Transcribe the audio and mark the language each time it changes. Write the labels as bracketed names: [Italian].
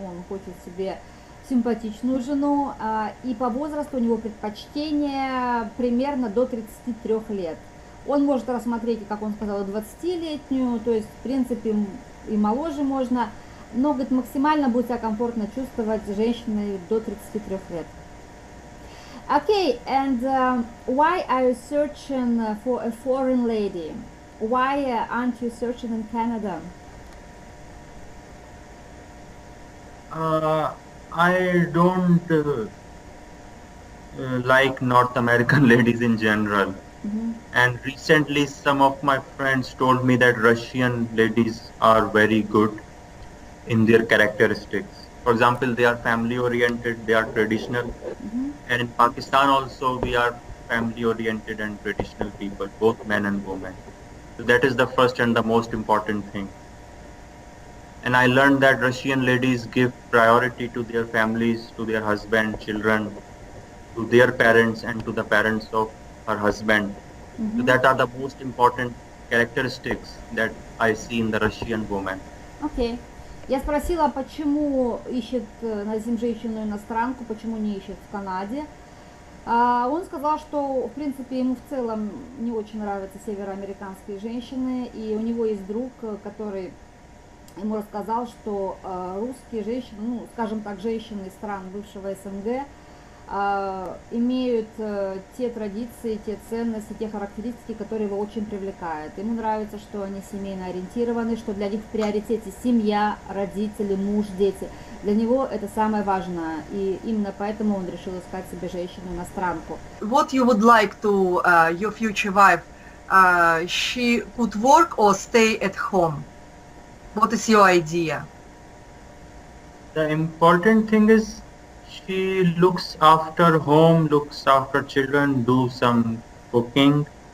[Russian] Он хочет себе симпатичную жену. И по возрасту у него предпочтение примерно до 33 лет. Он может рассмотреть, как он сказал, 20-летнюю, то есть, в принципе, и моложе можно. Но, говорит, максимально будет себя комфортно чувствовать женщиной до 33 лет. [English] Okay, and why are you searching for a foreign lady? Why aren't you searching in Canada? I don't like North American ladies in general. And recently some of my friends told me that Russian ladies are very good in their characteristics. For example, they are family oriented, they are traditional. And in Pakistan also we are family oriented and traditional people, both men and women. So that is the first and the most important thing. And I learned that Russian ladies give priority to their families, to their husband, children, to their parents and to the parents of her husband. So that are the most important characteristics that I see in the Russian woman. Okay. [Russian] Я спросила, почему ищет Назим женщину-иностранку, почему не ищет в Канаде. Он сказал, что, в принципе, ему в целом не очень нравятся североамериканские женщины, и у него есть друг, который ему рассказал, что русские женщины, ну, скажем так, женщины из стран бывшего СНГ, имеют те традиции, те ценности, те характеристики, которые его очень привлекают. Ему нравится, что они семейно ориентированы, что для них в приоритете семья, родители, муж, дети. Для него это самое важное, и именно поэтому он решил искать себе женщину-иностранку. [English] What you would like to your future wife? She could work or stay at home? What is your idea? The important thing is she looks after home, looks after children, do some cooking.